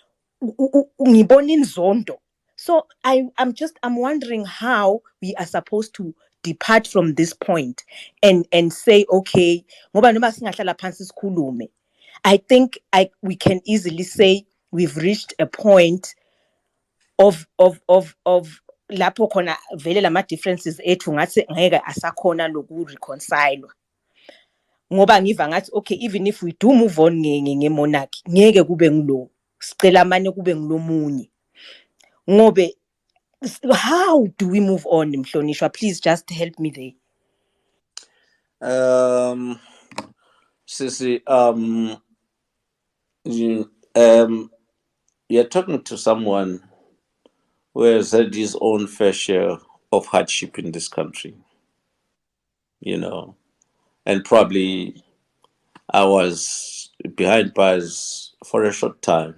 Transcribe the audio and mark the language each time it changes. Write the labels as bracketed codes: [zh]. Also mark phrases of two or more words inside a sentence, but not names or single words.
[en] So I'm wondering how we are supposed to depart from this point and say, okay, I think we can easily say we've reached a point of [ss] lapho khona vele lama differences ethu ngathi ngeke asakhona lokureconcile. Ngoba ngiva ngathi [en] okay, even if we do move on [ss] ngemonarchy ngeke kube ngilo sicela amane kube ngilomunye. [en] Ngobe how do we move on, Mhlonishwa? Please just help me there. Sisi, you're talking to someone who has had his own fair share of hardship in this country, and probably I was behind bars for a short time.